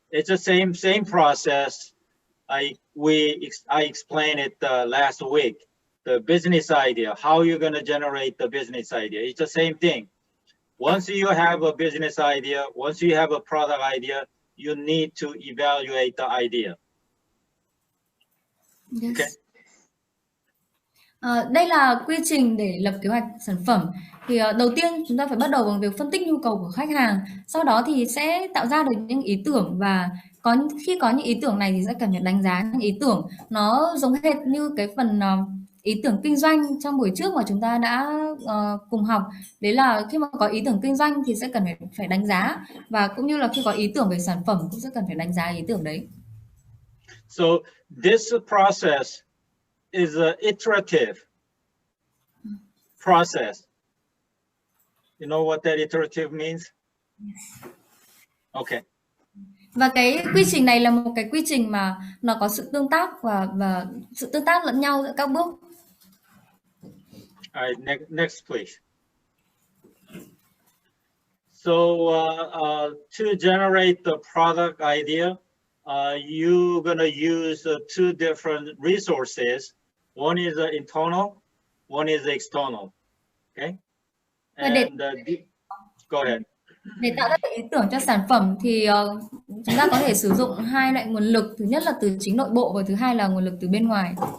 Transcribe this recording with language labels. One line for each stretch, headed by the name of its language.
English: It's the same process. I explained it last week. The business idea, how you're going to generate the business idea. It's the same thing. Once you have a business idea, once you have a product idea, you need to evaluate the idea. Yes. Okay.
Vietnamese: Đây là quy trình để lập kế hoạch sản phẩm. Thì đầu tiên chúng ta phải bắt đầu bằng việc phân tích nhu cầu của khách hàng. Sau đó thì sẽ tạo ra được những ý tưởng, và khi có những ý tưởng này thì sẽ cần phải đánh giá những ý tưởng. Nó giống hệt như cái phần ý tưởng kinh doanh trong buổi trước mà chúng ta đã cùng học. Đấy là khi mà có ý tưởng kinh doanh thì sẽ cần phải đánh giá, và cũng như là khi có ý tưởng về sản phẩm cũng sẽ cần phải đánh giá ý tưởng đấy.
English: So this process is an iterative process. You know what that iterative means? Yes. Okay.
Vietnamese: Và cái quy trình này là một cái quy trình mà nó có sự tương tác và sự tương tác lẫn nhau giữa các bước.
English: All right, next please. So to generate the product idea, you're going to use two different resources. One is internal, one is external. Okay. And go ahead.
Vietnamese: Để tạo ra ý tưởng cho sản phẩm thì chúng ta có thể sử dụng hai loại nguồn lực. Thứ nhất là từ chính nội bộ và thứ hai là nguồn lực từ bên ngoài.